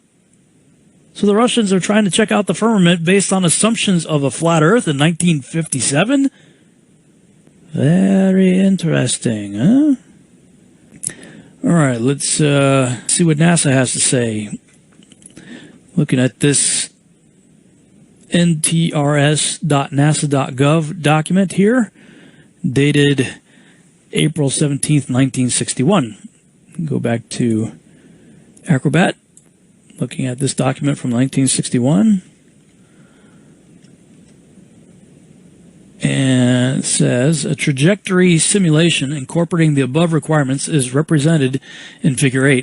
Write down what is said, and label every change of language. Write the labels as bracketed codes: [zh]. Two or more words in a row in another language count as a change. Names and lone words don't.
[en] So the Russians are trying to check out the firmament based on assumptions of a flat Earth in 1957? Very interesting, huh? All right, let's see what NASA has to say. Looking at this ntrs.nasa.gov document here, dated April 17th, 1961. Go back to Acrobat, looking at this document from 1961. And it says, a trajectory simulation incorporating the above requirements is represented in Figure 8.